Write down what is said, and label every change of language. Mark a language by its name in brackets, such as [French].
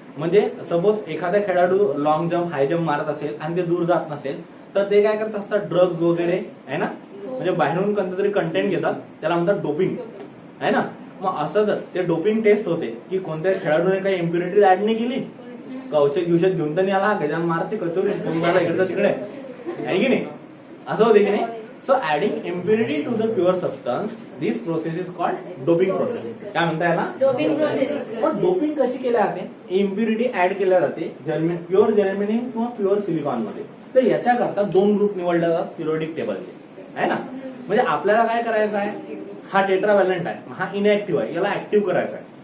[Marathi] म्हणजे सपोज एखादा खेळाडू लॉंग जम्प, हाय जम्प मारत असेल आणि ते दूर जात नसेल तर ते काय करत असतात, ड्रग्ज वगैरे आहे ना, म्हणजे बाहेरून कोणतरी कंटेंट घेतात, त्याला म्हणतात डोपिंग, आहे ना. मग असं जर ते डोपिंग टेस्ट होते की कोणत्या खेळाडूने काही इम्प्युरिटी ऍड नाही केली, औषध घेऊन तर नाही आला, गजान मारचे कचोरी इकडचं तिकडे, आहे की नाही, असं होते की नाही. [English] So adding impurity to the pure substance, this process is called doping process. [Marathi] काय म्हणता याला? Doping process. पण डोपिंग कशी केल्या जाते? इम्प्युरिटी ऍड केल्या जाते प्युअर जर्मेनियम किंवा प्युअर सिलिकॉन मध्ये. तर याच्याकरता 2 ग्रुप निवडले जातात पिरियोडिक टेबलचे, आहे ना. म्हणजे आपल्याला काय करायचं आहे, हा टेट्राव्हॅलंट आहे, हा इनएक्टिव्ह आहे, याला ऍक्टिव्ह करायचा आहे.